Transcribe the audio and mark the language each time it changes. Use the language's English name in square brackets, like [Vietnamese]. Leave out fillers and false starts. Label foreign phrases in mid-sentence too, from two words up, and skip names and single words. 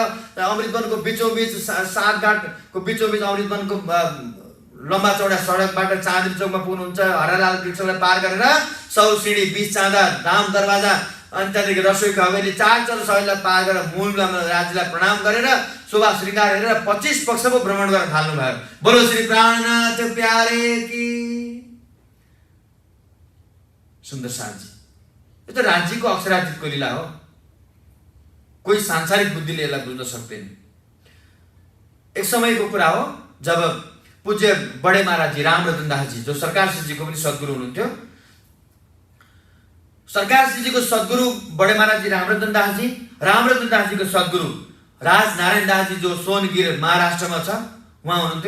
[Nepali] अमृतवनको बिचौबिच, सात घाटको बिचौबिच अमृतवनको लम्बा चौडा सडकबाट चाँदनी चौकमा पुग्नुहुन्छ। हरलाल वृक्षलाई पार गरेर 100 सिँढी 20 चाँदा धाम दरवाजा अनि त्यहाँदेखि रसोईको हवेली 4 चर शैललाई पार गरेर मूल राज्यलाई प्रणाम गरेर शोभा श्रृङ्गार हेरेर 25 पक्ष पो भ्रमण गर्न थाल्नुभयो। [Hindi] बोलो श्री प्राणनाथ प्यारे की। [Nepali] सुन्दर साथजी, यो त राज्यको अक्षरातीतको लीला हो, कोही सांसारिक बुद्धिले यसलाई बुझ्न सक्दैन। एक समयको कुरा हो जब पूज्य बडे महाराज जी रामरतन दासजी, जो सरकार श्रीजीको पनि सद्गुरु हुनुहुन्थ्यो, सरकार श्रीजीको सद्गुरु बडे महाराज जी रामरतन दासजीको सद्गुरु राजनारायण दासजी, जो सोनगिर महाराष्ट्रमा छ, उहाँ हुनुहुन्थ्यो।